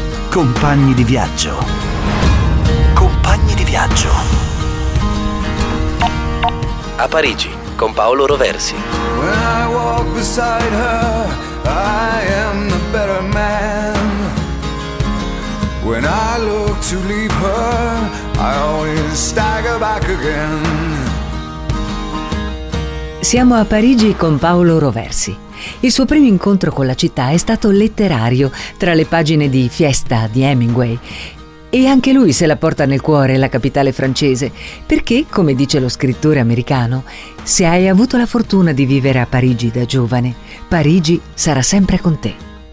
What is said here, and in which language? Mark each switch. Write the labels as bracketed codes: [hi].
[it] Compagni di viaggio. Compagni di viaggio. viaggio. A Parigi con Paolo Roversi. [en] When I walk beside her, I am the better man. When I look to leave her, I always stagger back again. [it] Siamo a Parigi con Paolo Roversi. Il suo primo incontro con la città è stato letterario, tra le pagine di Fiesta di Hemingway. E anche lui se la porta nel cuore, la capitale francese, perché, come dice lo scrittore americano, se hai avuto la fortuna di vivere a Parigi da giovane, Parigi sarà sempre con te.